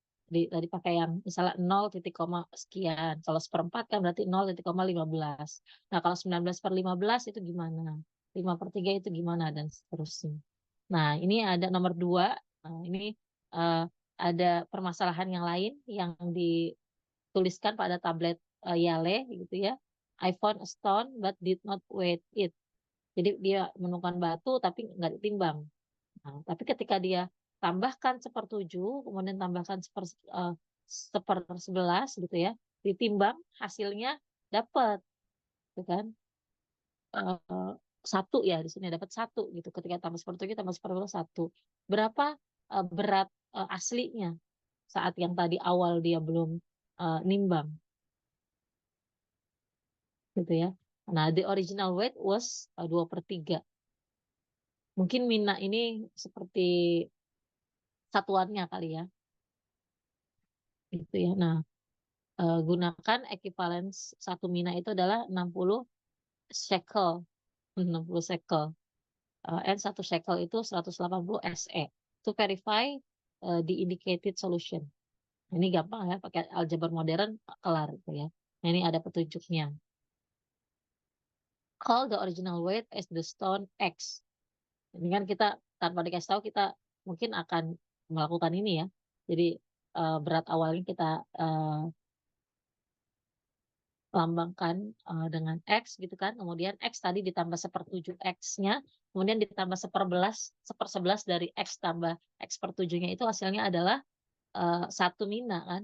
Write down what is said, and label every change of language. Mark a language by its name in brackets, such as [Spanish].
[Indonesian] Tadi pakai yang misalnya 0 titik koma sekian. Kalau 1/4 kan berarti 0,15. Nah, kalau 19/15 itu gimana? 5/3 itu gimana dan seterusnya. Nah, ini ada nomor 2. Nah, ini ada permasalahan yang lain yang dituliskan pada tablet Yale gitu ya. [English] I found a stone but did not weigh it. [Indonesian] Jadi dia menemukan batu tapi nggak ditimbang. Nah, tapi ketika dia tambahkan 1/7, kemudian tambahkan 1/11 gitu ya, ditimbang hasilnya dapat, gitu kan? Satu ya di sini dapat 1 gitu. Ketika tambah 1/7 tambah 1/11 1. Berapa berat aslinya saat yang tadi awal dia belum nimbang, gitu ya. [English] Nah, the original weight was 2/3. [Indonesian] Mungkin mina ini seperti satuannya kali ya, gitu ya. Nah, gunakan equivalence 1 mina itu adalah 60 shekel. 60 shekel. And 1 shekel itu 180 SE. [English] To verify the indicated solution. [Indonesian] Ini gampang ya, pakai aljabar modern kelar gitu ya. Nah, ini ada petunjuknya. [English] Call the original weight as the stone X. [Indonesian] Ini kan kita tanpa dikasih tahu kita mungkin akan melakukan ini ya. Jadi berat awalnya kita lambangkan dengan X gitu kan. Kemudian X tadi ditambah 1/7 X-nya. Kemudian ditambah 1/11 dari X tambah X/7-nya itu hasilnya adalah 1 mina kan.